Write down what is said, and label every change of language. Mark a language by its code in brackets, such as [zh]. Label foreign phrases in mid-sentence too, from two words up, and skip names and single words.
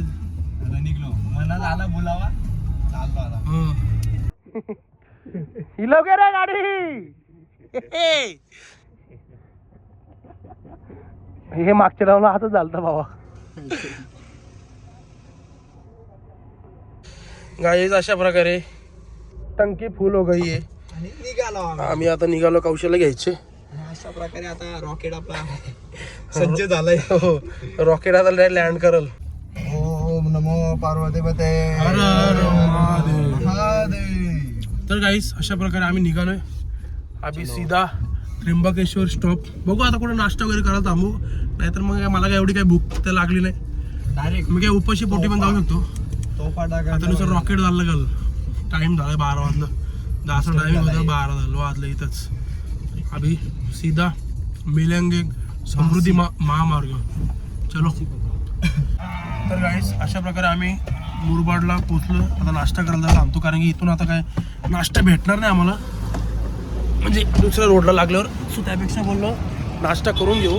[mr] निघलो, मनात आला बोलावा, चाललो आता. हिलो गे रे गाडी. हे मागच्या राऊंडला हातच झालता बाबा. गाईज अशा प्रकारे टंकी फुल [hi] हो गई [mr] आहे आणि निघालो आम्ही. आता निघालो कौशल्य घ्यायचे. अशा प्रकारे आता रॉकेट आपला सज्ज झालाय. हो, रॉकेट आता लँड करल. ओम नमो पार्वतीपते. हर हर महादेव. तर गाईस अशा प्रकारे आम्ही निघालोय. [hi] अभी सीधा त्र्यंबकेश्वर स्टॉप. [mr] बघू आता कुठे नाश्ता वगैरे करायला थांबू, नाहीतर मग मला काय एवढी काही भूक तर लागली नाही. डायरेक्ट मी काय उपाशी पोटी पण जाऊ शकतो. तोफा आता नुसतं रॉकेट झालं गल. टाइम झाला 12 वाजलं. 10चा टायमिंग होतं, 12 वाजलं इथंच. [hi] अभि सीधा मिलेंगे समृद्धी महामार्ग. [mr] चलो. तर गाईस अशा प्रकारे आम्ही मुरबाडला पोचलो. आता नाश्ता करायला थांबतो, कारण की इथून आता काय नाश्ता भेटणार नाही आम्हाला, म्हणजे दुसऱ्या रोडला लागल्यावर. सो त्यापेक्षा बोललो नाश्ता करून घेऊ.